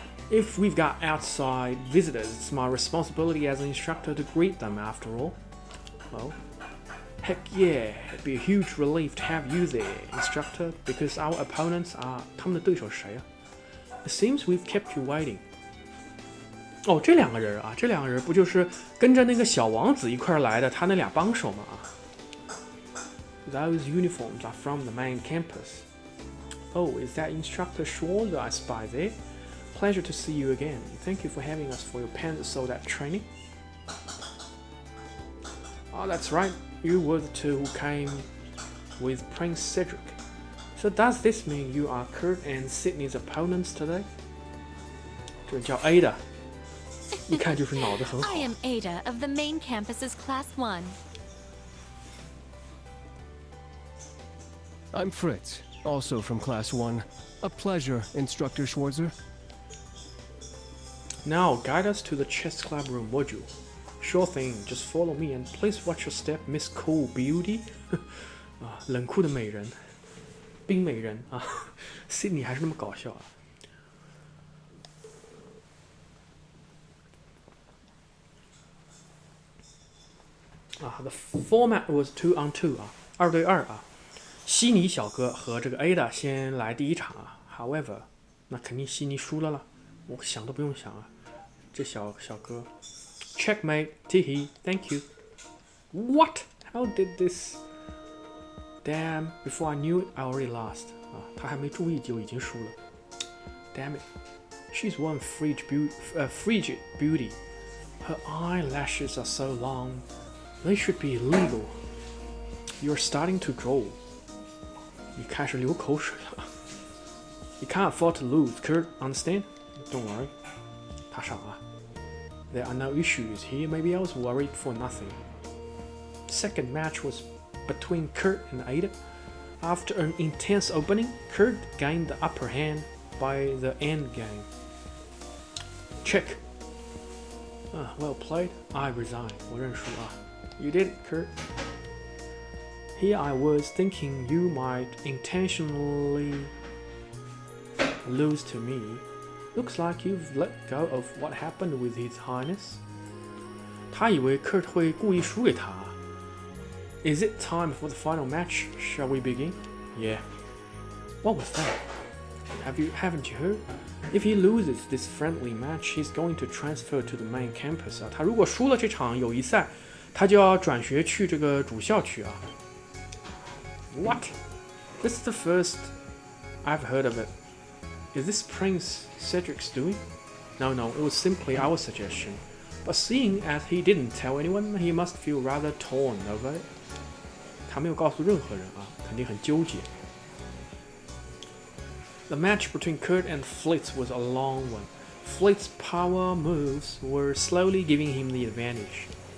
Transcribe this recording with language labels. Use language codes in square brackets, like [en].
[en] If we've got outside visitors, it's my responsibility as an instructor to greet them after all. Well, heck yeah, it'd be a huge relief to have you there, instructor, because our opponents are [zh] 他们的对手是谁啊？ [en] It seems we've kept you waiting. [zh] 哦，这两个人啊，这两个人不就是跟着那个小王子一块来的？他那俩帮手嘛啊。 [en] Those uniforms are from the main campus. Oh, is that Instructor Shaw that I spy there? Pleasure to see you again. Thank you for having us for your Panzer Soldat training. Oh, that's right. You were the two who came with Prince Cedric. So does this mean you are Kurt and Sydney's opponents today? [zh] 这个叫 Ada， 一看就是脑子很好。 [en] I am Ada of the main campus's Class 1. I'm Fritz, also from Class 1. A pleasure, Instructor Schwarzer. Now guide us to the chess club room, would you? Sure thing. Just follow me and please watch your step, Miss Cool Beauty. [zh] 啊，冷酷的美人，冰美人啊 ，Sydney 还是那么搞笑啊。 [en] The format was 2 on 2 [zh] 啊，2对2啊。悉尼小哥和这个 Ada 先来第一场啊。 [en] However， [zh] 那肯定悉尼输了啦，我想都不用想啊，这小哥 ，checkmate， 嘿嘿 ， [en] thank you。 What? How did this? Damn! Before I knew it, I already lost. 啊，他还没注意就已经输了。 Damn it! She's one frigid beauty. Her eyelashes are so long. They should be illegal. You're starting to drool. [zh] 你开始流口水了。 [en] You can't afford to lose, Kurt. Understand? Don't worry. [zh] 他傻啊。 [en] There are no issues here. Maybe I was worried for nothing. Second match was between Kurt and Ada. After an intense opening, Kurt gained the upper hand by the end game. Check. Well played. I resign. [zh] 我认输啊。 [en] You did it, Kurt. Here I was thinking you might intentionally lose to me. Looks like you've let go of what happened with His Highness. [zh] 他以为 Kurt 会故意输给他。 [en] Is it time for the final match? Shall we begin? Yeah. What was that? Haven't you heard? If he loses this friendly match, he's going to transfer to the main campus. [zh] 他如果输了这场友谊赛，他就要转学去这个主校区啊。 [en] What? This is the first I've heard of it. Is this Prince Cedric's doing? No, it was simply our suggestion. But seeing as he didn't tell anyone, he must feel rather torn over it. [zh] 他没有告诉任何人啊，肯定很纠结。 [en] The match between Kurt and Flitz was a long one. Flitz's power moves were slowly giving him the advantage.